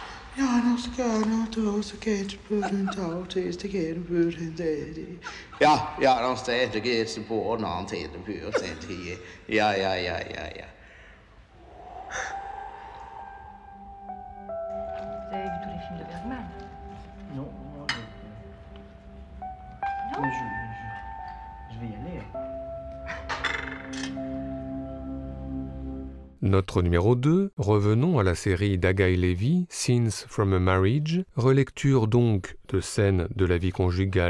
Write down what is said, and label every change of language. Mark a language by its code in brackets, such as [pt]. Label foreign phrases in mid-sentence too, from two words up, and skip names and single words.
[no] Ja, de stedet på en annen tid. Ja. [fr] Vous avez vu tous les films de Bergman? Non. Non? Mais je vais y aller. Notre numéro 2, revenons à la série d'Agaï Lévy, Scenes from a Marriage, relecture donc de scènes de la vie conjugale